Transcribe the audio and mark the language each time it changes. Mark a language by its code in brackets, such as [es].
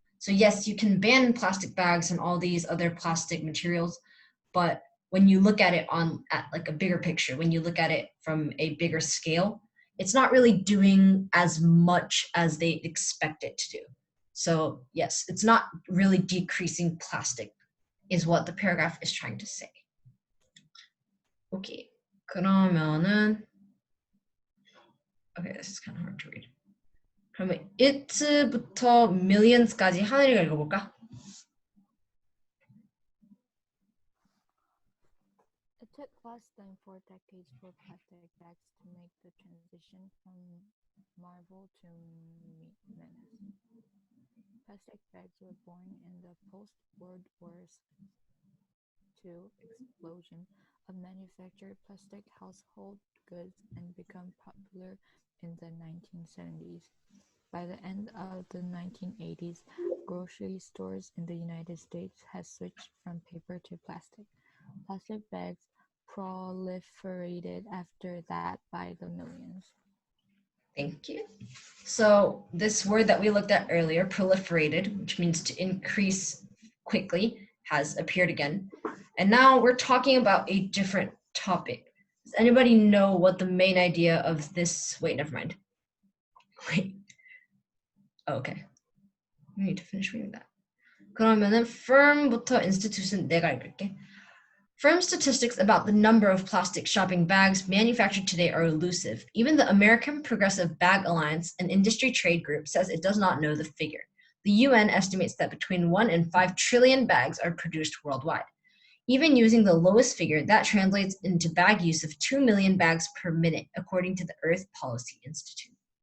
[en] So yes, you can ban plastic bags and all these other plastic materials, but when you look at it at like a bigger picture, when you look at it from a bigger scale, it's not really doing as much as they expect it to do. So yes, it's not really decreasing plastic is what the paragraph is trying to say. Okay, [ko] 그러면은 [en] okay, this is kind of hard to read. [ko] 그러면 it부터 millions까지 하늘이가 읽어볼까? [en] It took less than 4 decades for plastic bags to make the transition from marvel to menace. Plastic bags were born in the post-World War II explosion of manufactured plastic household goods and become popular in the 1970s. By the end of the 1980s, grocery stores in the United States had switched from paper to plastic. Plastic bags proliferated after that by the millions. Thank you. So this word that we looked at earlier, proliferated, which means to increase quickly, has appeared again. And now we're talking about a different topic. Does anybody know what the main idea of this? Wait, never mind. Wait. Okay. We need to finish reading that. [ko] 그러면은 firm부터 institution 내가 읽을게. [en] Firm statistics about the number of plastic shopping bags manufactured today are elusive. Even the American Progressive Bag Alliance, an industry trade group, says it does not know the figure. The UN estimates that between 1 and 5 trillion bags are produced worldwide. Even using the lowest figure, that translates into bag use of 2 million bags per minute, according to the Earth Policy Institute.